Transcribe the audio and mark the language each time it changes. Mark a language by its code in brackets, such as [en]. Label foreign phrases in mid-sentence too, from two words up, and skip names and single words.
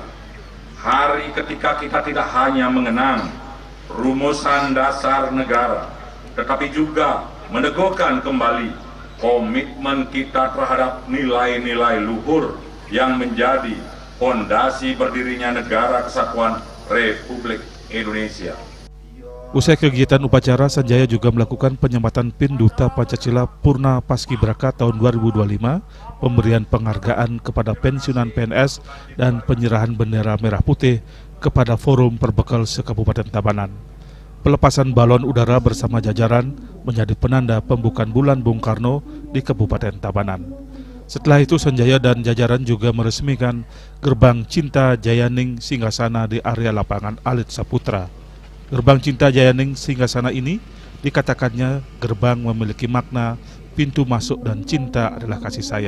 [id] Hari ketika kita tidak hanya mengenang rumusan dasar negara, tetapi juga meneguhkan kembali komitmen kita terhadap nilai-nilai luhur yang menjadi fondasi berdirinya Negara Kesatuan Republik Indonesia. Usai kegiatan upacara, Sanjaya juga melakukan penyempatan PIN Duta Pancasila Purna Paskibraka tahun 2025, pemberian penghargaan kepada pensiunan PNS, dan penyerahan bendera merah putih kepada Forum Perbekal se-Kabupaten Tabanan. Pelepasan balon udara bersama jajaran menjadi penanda pembukaan Bulan Bung Karno di Kabupaten Tabanan. Setelah itu, Sanjaya dan jajaran juga meresmikan Gerbang Cinta Jayaning Singgasana di area lapangan Alit Saputra. Gerbang Cinta Jayaning Singgasana ini dikatakannya gerbang memiliki makna pintu masuk dan cinta adalah kasih sayang.